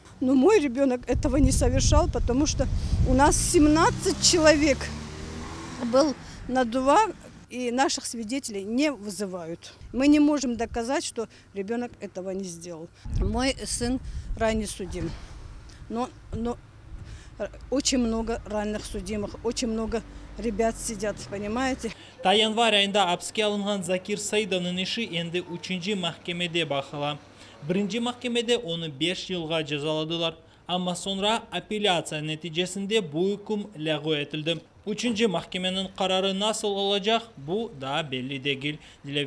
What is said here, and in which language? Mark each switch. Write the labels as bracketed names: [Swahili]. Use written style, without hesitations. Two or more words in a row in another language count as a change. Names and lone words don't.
[Russian] Но мой ребенок этого не совершал, потому что у нас 17 человек был на ДУА, и наших свидетелей не вызывают. Мы не можем доказать, что ребенок этого не сделал. Мой сын ранее судим, но очень много ранних судимых, очень много ребят сидят, понимаете? [Crimean Tatar] Ta yanvar ayında hapsga alınan Zakir Saidov'un işi endi 3. mahkemede bakıla. 1. mahkemede onu 5 yılga cezaladılar. Ama sonra apellasyon neticesinde bu hüküm lağv edildi. 3. mahkemenin kararı nasıl olacak bu daha belli değil.